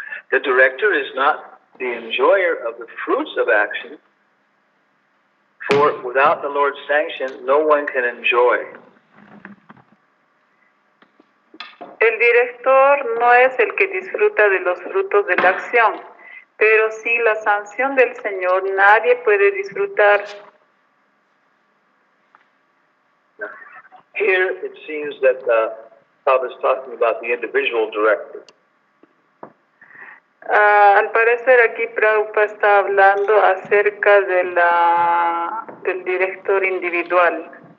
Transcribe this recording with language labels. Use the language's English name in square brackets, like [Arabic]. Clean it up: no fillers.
[English] The director is not the enjoyer of the fruits of action, for without the Lord's sanction, no one can enjoy. [Spanish] El director no es el que disfruta de los frutos de la acción, pero sin la sanción del Señor nadie puede disfrutar. [English] Here it seems that Prabhupada is talking about the individual director. [Spanish] Al parecer aquí Prabhupada está hablando acerca de del director individual.